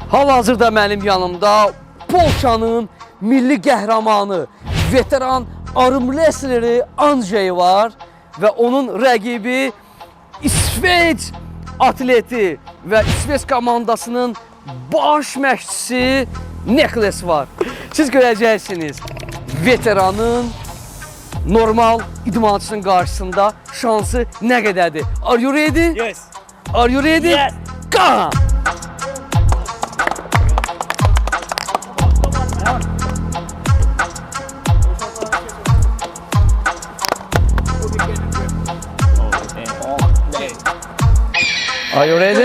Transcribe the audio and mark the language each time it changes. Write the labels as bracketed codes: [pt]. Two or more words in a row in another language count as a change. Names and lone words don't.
[az] Hal-hazırda mənim yanımda Polşanın milli qəhrəmanı, veteran [en] arm wrestleri [az] Andrzej var və onun rəqibi İsveç atleti və İsveç komandasının baş məşqçisi Niklas var. Siz görəcəksiniz, veteranın normal idmançısının qarşısında şansı nə qədərdir. [en] Are you ready? Yes. Are you ready? Yes. Go! Are you ready?